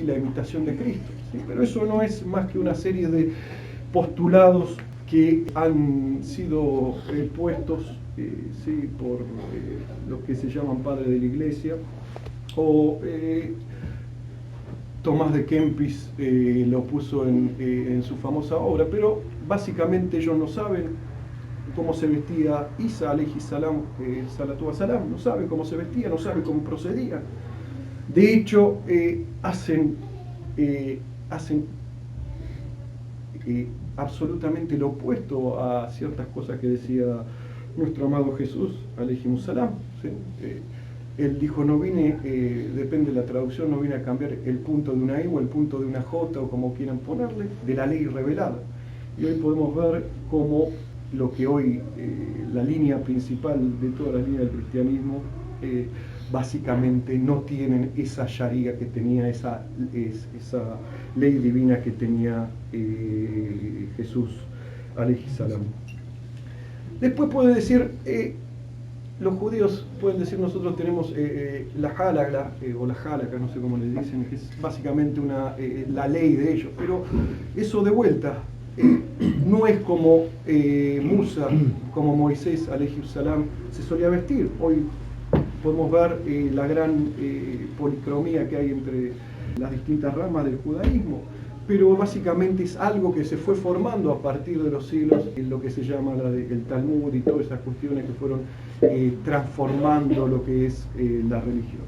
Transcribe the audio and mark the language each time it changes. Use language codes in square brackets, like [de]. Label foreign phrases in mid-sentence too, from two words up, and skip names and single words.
[es] La imitación de Cristo, ¿sí? Pero eso no es más que una serie de postulados que han sido puestos, sí, por los que se llaman padres de la Iglesia, o Tomás de Kempis lo puso en su famosa obra, pero básicamente ellos no saben cómo se vestía Isa [ar] عليه السلام، الصلاة والسلام, [es] no saben cómo se vestía, no saben cómo procedía. De hecho, hacen absolutamente lo opuesto a ciertas cosas que decía nuestro amado Jesús [ar] عليهم السلام, [es] ¿sí? Él dijo, no vine, depende de la traducción, no vine a cambiar el punto de una I o el punto de una J, o como quieran ponerle, de la ley revelada. Y hoy podemos ver cómo lo que hoy, la línea principal de toda la línea del cristianismo, básicamente no tienen esa sharia que tenía, esa ley divina que tenía Jesús [ar] عليه السلام. [es] Después puede decir, los judíos pueden decir, nosotros tenemos la halaga, o la halakha, no sé cómo le dicen, que es básicamente la ley de ellos, pero eso de vuelta no es como Musa, como Moisés [ar] عليه السلام [es] se solía vestir. Hoy podemos ver la gran policromía que hay entre las distintas ramas del judaísmo, pero básicamente es algo que se fue formando a partir de los siglos, en lo que se llama el Talmud y todas esas cuestiones que fueron transformando lo que es la religión.